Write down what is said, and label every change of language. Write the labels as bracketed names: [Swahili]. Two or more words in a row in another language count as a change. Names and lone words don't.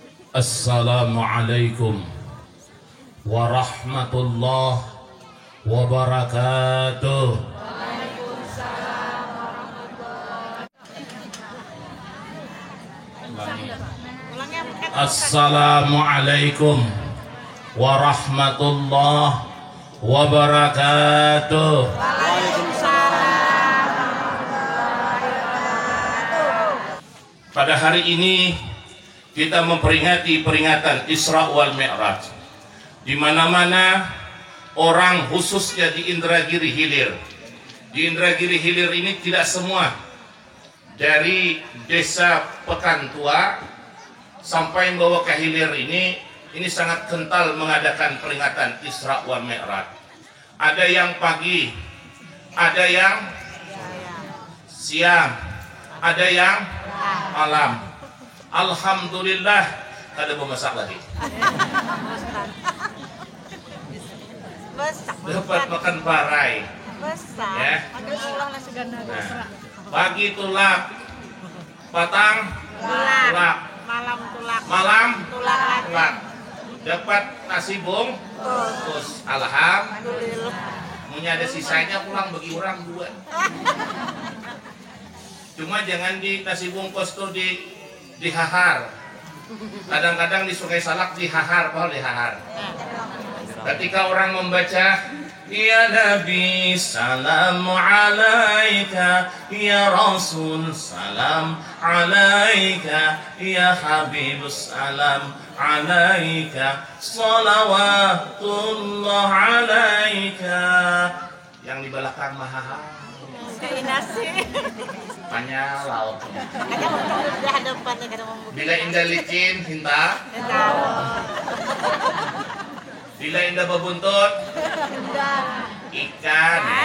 [Arabic] السلام عليكم ورحمة الله وبركاته. السلام عليكم ورحمة الله وبركاته. [Indonesian] Pada hari ini kita memperingati peringatan [Arabic] الإسراء والمعراج. [Indonesian] Di mana-mana orang, khususnya di Indragiri Hilir. Di Indragiri Hilir ini tidak semua, dari desa Pekantua sampai membawa ke Hilir ini sangat kental mengadakan peringatan [Arabic] الإسراء والمعراج. [Indonesian] Ada yang pagi, ada yang siang, ada yang malam. [Banjar] Alhamdulillah, kada mau masak lagi. Dapat makan parai. [Indonesian] Ya. [Banjar] Nah, pagi tulak, petang tulak, malam tulak. [Indonesian] Dapat nasi bungkus. Alhamdulillah. [Banjar] Punya ada sisanya pulang bagi orang dua. Cuma jangan di nasi bungkus tuh dihahar. Kadang-kadang di Sungai Salak dihahar, bahwa dihahar. [Indonesian] Ketika orang membaca, [Arabic] يا نبي سلام عليك يا رسول سلام عليك يا حبيب سلام عليك صلوات الله عليك. [Banjar] Yang di belakang mahahar. Banyak laut. Bila indah licin, hinta. Bila indah berbuntut, ikan.